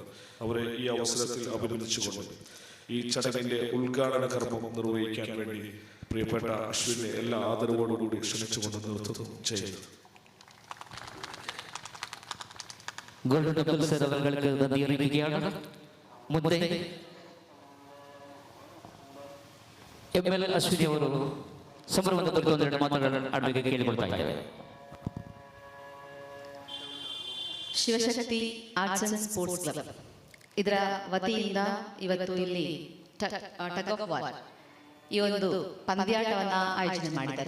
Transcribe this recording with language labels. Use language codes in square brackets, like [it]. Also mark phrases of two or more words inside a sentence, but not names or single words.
[ml] അവരെ ഈ അവസരത്തിൽ അഭിനന്ദിച്ചുകൊണ്ട് ഈ ചടങ്ങിൻ്റെ ഉദ്ഘാടന കർമ്മം നിർവഹിക്കാൻ വേണ്ടി പ്രിയപ്പെട്ട അശ്വിനെ എല്ലാ ആദരവോടുകൂടി ക്ഷണിച്ചുകൊണ്ട് നിർത്തുന്നു. ചെയ്യുന്നത് ഗോൾഡൻ ടെമ്പിൾ സർ അവർക്ക് നന്ദി അറിയിക്കുകയാണ്. [kn] ಮುಂದೆ ML ಅಶ್ವಿನಿ ಅವರು ಸಂಭ್ರಮದ ಬಗ್ಗೆ ಒಂದೆರಡು ಮಾತುಗಳನ್ನು ಆಡಲಿಕ್ಕೆ ಕೇಳಿಕೊಳ್ತಾ ಇದ್ದಾರೆ. ಶಿವಶಕ್ತಿ ಆರ್ಟ್ಸ್ ಅಂಡ್ ಸ್ಪೋರ್ಟ್ಸ್ ಕ್ಲಬ್ ಇದರ ವತಿಯಿಂದ ಇವತ್ತು ಇಲ್ಲಿ [en] tug of war [kn] ಈ ಒಂದು ಪಂದ್ಯಾಟವನ್ನು ಆಯೋಜನೆ ಮಾಡಿದ್ದಾರೆ.